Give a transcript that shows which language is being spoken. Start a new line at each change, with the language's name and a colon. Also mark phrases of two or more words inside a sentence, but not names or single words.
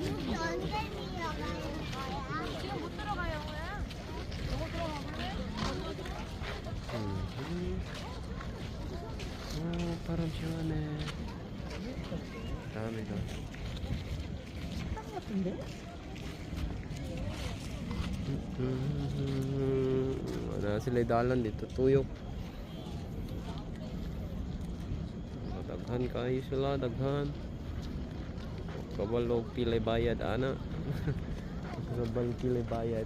Korean: 지금 못 들어가요, 그냥. 너무 들어가 볼래? 오, 바람 시원해. 다음이다. 식당 같은데?
Cebuano: Wala sila dalan dito, tuyok. Daghan kayo sila, daghan. Kabalog pilay bayad, ana. Kabalog pilay bayad.